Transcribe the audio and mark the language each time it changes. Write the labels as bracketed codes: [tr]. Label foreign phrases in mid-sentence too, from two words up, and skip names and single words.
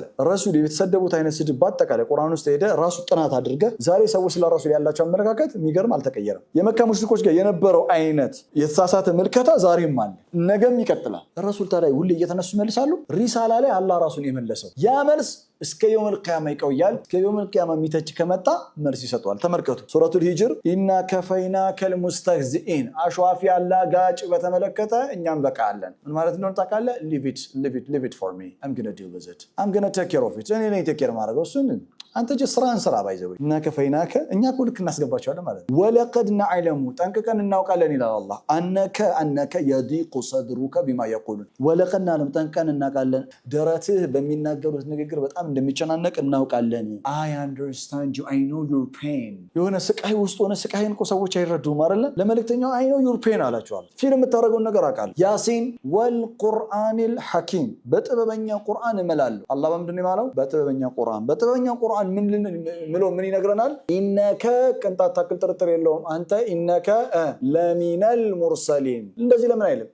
[am] ረሱል የተሰደቡት አይነት ስድብ በአጠቃላይ ቁርአን ውስጥ ሄደ ራሱ ጥናት አድርገ ዛሬ ሰዎች ስለ ረሱል ያላቸው አመለካከት የሚገርም አልተቀየረም። የመካ ሙሽሪኮች ጋር የነበረው አይነት የተሳሳተ ምልከታ ዛሬም አለ፣ ነገም ይቀጥላል። ረሱል ታዲያ ሁሌ እየተነሱ ይመልሳሉ። ሪሳላ ላይ አላህ ራሱን የመለሰው ያ መልስ እስከ [ar] يوم القيامة [am] ይቆያል። እስከ [ar] يوم القيامة [am] የሚተች ከመጣ መልስ ይሰጠዋል። ተመልከቱ ሱረቱል ሂጅር [ar] إنا كفيناك المستهزئين [am] አሽዋፊ አላጋጭ በተመለከተ እኛም በቃለን። ምን ማለት እንደሆነ ታውቃለህ? [en] leave it for me. I'm going to deal with it. I'm going to take care of it. [am] እኔ ነኝ [en] take care [am] ማድረገው እሱን አንተ ጀ ስራን ስራ ባይዘው እና ከፈይናከ እኛ እኮ ልክ እናስገባቸዋለን ማለት ነው። [ar] ولقد نعلم [am] ጠንቅቀን እናውቃለን ይላል አላህ [ar] أنك يضيق صدرك بما يقولون ولقد نعلم [am] ጠንቅቀን እናውቃለን ደረትህ በሚናገሩት ንግግር በጣም እንደሚጨናነቅ እናውቃለን። [en] I understand you, I know your pain። [am] የሆነ ስቃይ ውስጥ ሆነ ስቃይን እኮ ሰዎች አይረዱም አይደለ? ለመልእክተኛው [en] I know your pain [am] አላቸዋል። ፊልም የምታደርገውን ነገር አውቃለሁ። [ar] يس والقرآن الحكيم [am] በጥበበኛ ቁርአን እምላለሁ። አላህ በምንድን ነው የማለው? በጥበበኛ ቁርአን ምን ይነግረናል? ኢነከ ቅንጣት ታክል ጥርጥር የለውም አንተ ኢነከ [ar] لمن المرسلين። [am] እንደዚህ ለምን አይልም?